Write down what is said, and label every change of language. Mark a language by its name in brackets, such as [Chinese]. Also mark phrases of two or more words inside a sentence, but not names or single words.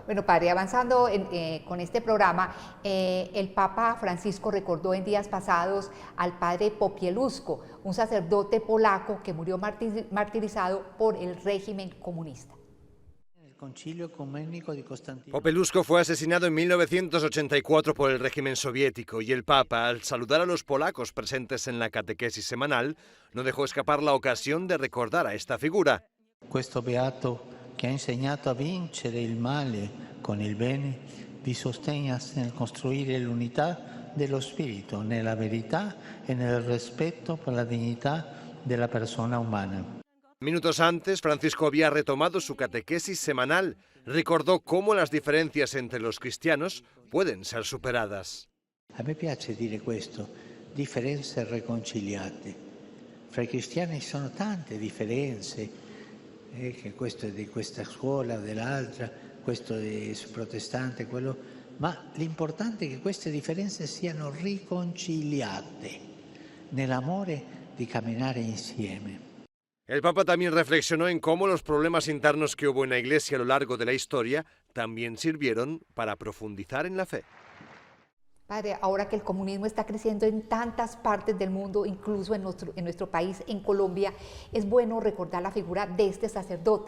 [Spanish] Bueno, padre, avanzando con este programa, el Papa Francisco recordó en días pasados al padre Popieluszko, un sacerdote polaco que murió martirizado por el régimen comunista. Popieluszko fue asesinado en 1984 por el régimen soviético y el Papa, al saludar a los polacos presentes en la catequesis semanal, no dejó escapar la ocasión de recordar a esta figura. [Italian] Questo beato che ha insegnato a vincere il male con il bene vi sostenga nel costruire l'unità dello spirito, nella verità e nel rispetto per la dignità della persona umana. [Spanish] Minutos antes, Francisco había retomado su catequesis semanal. Recordó cómo las diferencias entre los cristianos pueden ser superadas. [Italian] A me piace dire questo, differenze riconciliate. Fra i cristiani ci sono tante differenze, che questo è di questa scuola o dell'altra, questo è protestante, quello, ma l'importante è che queste differenze siano riconciliate nell'amore di camminare insieme. [Spanish] El Papa también reflexionó en cómo los problemas internos que hubo en la Iglesia a lo largo de la historia también sirvieron para profundizar en la fe. Padre, ahora que el comunismo está creciendo en tantas partes del mundo, incluso en nuestro país, en Colombia, es bueno recordar la figura de este sacerdote.